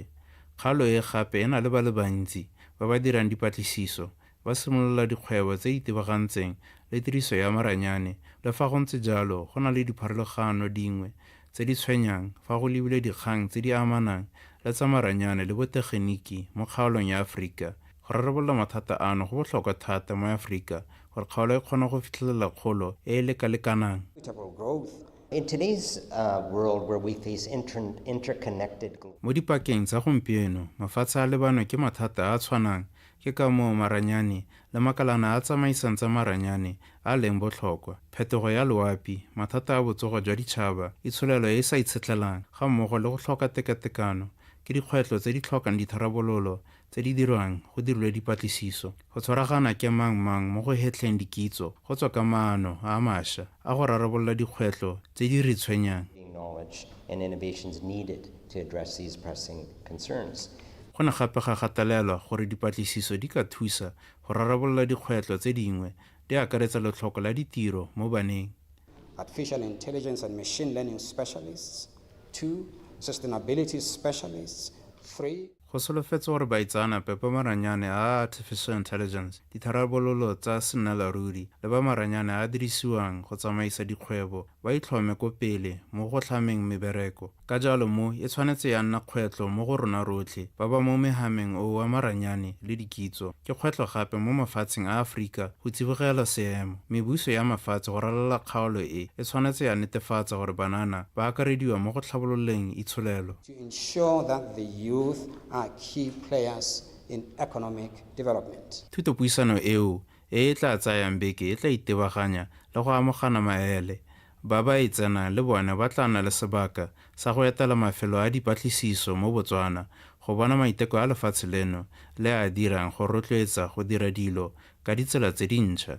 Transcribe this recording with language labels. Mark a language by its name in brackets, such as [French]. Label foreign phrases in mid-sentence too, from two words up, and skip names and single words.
[Tswana] Kgalo e gape e na le ba le bantsi ba ba dirang dipatlisiso ba simolola dikgwebo tse itebagantseng le tiriso ya maranyane le fa go ntse jalo go na le dipharologano dingwe tse di tshwenyang fa go lebile dikgang tse di amanang le tsa maranyane le botegeniki mo kgaolong ya Afrika. Go rarabolola mathata ano go botlhokwa thata mo Afrika gore kgaolo e kgona go fitlhelela kgolo e e lekalekanang. [English] In today's world where we face interconnected... [Tswana] Mo dipakeng tsa gompieno, mafatshe a lebano ke mathata a tshwanang ke ka moo maranyane le makalana a tsamaisang tsa maranyane a leng botlhokwa, phetogo ya loapi, mathata a botsogo jwa ditšhaba, itsholelo e e sa itshetlelang ga mmogo le go tlhoka tekatekano ke dikgwetlho tse di tlhokang ditharabololo tse di dirwang go dirilwe dipatlisiso. Go tshwaragana ke mang mo go hetlheng dikitso go tswa ka maano a mašwa a go rarabolola dikgwetlho tse di re tshwenyang. [English] And innovations needed to address these pressing concerns. [Tswana] Go ne gape ga gatelelwa gore dipatlisiso di ka thusa go rarabolola dikgwetlho tse dingwe di akaretsa letlhoko la ditiro mo baneng. [English] Artificial intelligence and machine learning specialists, 2 sustainability specialists, 3 [Tswana] go solofetse gore baitsanape ba maranyane a [English] artificial intelligence, [Tswana] ditharabololo tsa sennalaruri le ba maranyane a dirisiwang go tsamaisa dikgwebo ba itlhome ko pele mo go tlhameng mebereko. Ka jalo mo e tshwanetse ya nna kgwetlho mo go rona rotlhe ba ba mo mehameng o wa maranyane le dikitso. Ke kgwetlho gape mo mafatsheng a Aforika go tsibogela seemo. Mebuso ya mafatshe go ralala kgaolo e tshwanetse ya netefatsa gore banana ba akarediwa mo go tlhabololeng itsholelo. [English] To ensure that the youth are key players in economic development. [Tswana] Thutopuisano eo e tla tsayang beke e tla itebaganya le go amogana maele. Ba ba itsena le bone ba tla nna le sebaka sa go etela mafelo a dipatlisiso mo Botswana go bona maiteko a lefatshe leno le a dirang go rotloetsa go dira dilo ka ditsela tse dintšha.